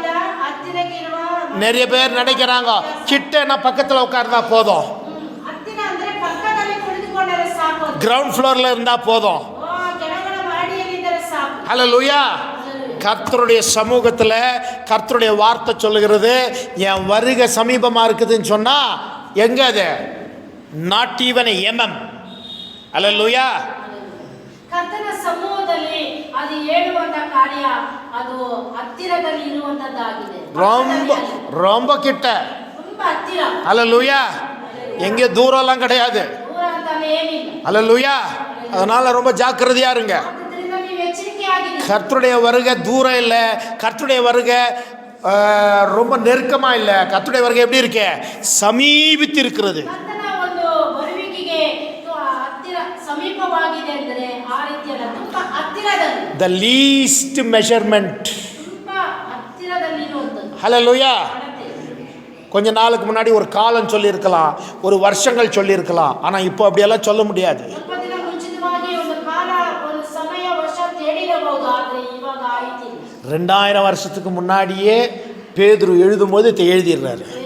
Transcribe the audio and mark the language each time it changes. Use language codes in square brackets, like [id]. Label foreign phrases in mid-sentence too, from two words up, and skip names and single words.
[ta] நிறைய பேர் நினைக்கிறாங்க கிட்டனா பக்கத்துல உட்கார்ந்தா போதும், [en] ground floor [ta] இருந்தா போதும். அல்லேலூயா. கர்த்தருடைய சமூகத்தில் கர்த்தருடைய வார்த்தை சொல்லுகிறது, என் வருகை சமீபமாக இருக்குதுன்னு சொன்னா எங்க அது? [en] Not even mm. அல்லேலூயா. [kn] ಕರ್ತನ ಸಮೂಹದಲ್ಲಿ ಅದು ಹೇಳುವಂತ ಕಾರ್ಯ ಅದು ಹತ್ತಿರದಲ್ಲಿ ಇರುವಂತದ್ದಾಗಿದೆ. [ta] ரொம்ப கிட்ட, [kn] ತುಂಬಾ ಹತ್ತಿರ. [ta] அல்லேலூயா. எங்கே தூரம்லாம் கிடையாது. [kn] ದೂರ ಅಂತ ಏನಿಲ್ಲ. [ta] அல்லேலூயா. அதனால ரொம்ப ஜாக்கிரதையா இருங்க. கர்த்தருடைய வருகை தூரம் இல்லை, கர்த்தருடைய வருகை ரொம்ப நெருக்கமா இல்லை. கர்த்தருடைய வருகை எப்படி இருக்கு? சமீபித்து இருக்கிறது. [en] The least measurement. [ta] ஹல்லேலூயா. கொஞ்ச நாளுக்கு முன்னாடி ஒரு காலம் சொல்லியிருக்கலாம், ஒரு வருஷங்கள் சொல்லியிருக்கலாம். ஆனால் இப்போ அப்படியெல்லாம் சொல்ல முடியாது. 2000 வருஷத்துக்கு முன்னாடியே பேதுரு எழுதும்போது எழுதிடுறாரு.